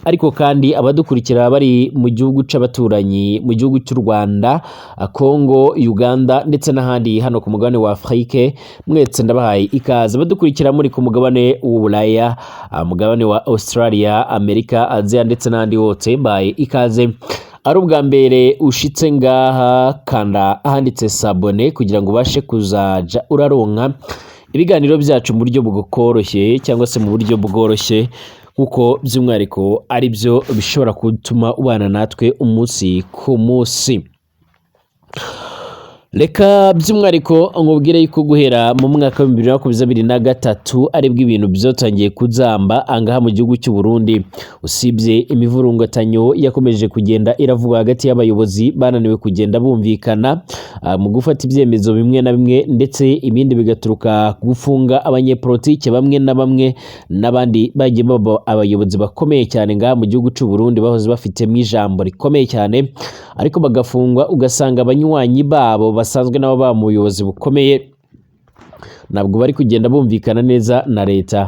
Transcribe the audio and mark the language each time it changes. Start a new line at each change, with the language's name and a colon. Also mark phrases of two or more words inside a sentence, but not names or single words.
Kinyarwanda: Ariko kandi abadukurikira bari mu gihugu c'abaturanyi, mu gihugu cy'u Rwanda, Kongo, Uganda ndetse n'ahandi hano ku mugabane wa Afrika, mwese ndabahaye ikaze. Abadukurikira muri ku mugabane w'Uburaya, mugabane wa Australia, Amerika, Asia ndetse n'ahandi hose, bahaye ikaze. ari ubwa mbere ushitse ngaha kanda ahanditse sabone kugira ngo ubashe kuzaja uraronka ibiganiro byacu mu buryo bworoshye cyangwa se mu buryo bworoshye kuko by'umwihariko ari byo bishobora gutuma ubana natwe umunsi ku munsi. Reka by'umwihariko nkubwire yuko guhera mu mwaka wa 2023 aribwo ibintu byotangiye kuzamba angaha mu gihugu cy'u Burundi, usibye imivurungatanyo yakomeje kugenda iravuga hagati y'abayobozi bananiwe kugenda bumvikana mu gufata ibyemezo bimwe na bimwe, ndetse ibindi bigaturuka gufunga abanyepolitike bamwe na bamwe n'abandi bagiye baba abayobozi bakomeye cyane ngaha mu gihugu cy'u Burundi bahoze bafitemo ijambo rikomeye cyane, ariko bagafungwa ugasanga abanywanyi babo basanzwe nabo ba mu buyobozi bukomeye ntabwo bari kugenda bumvikana neza na leta.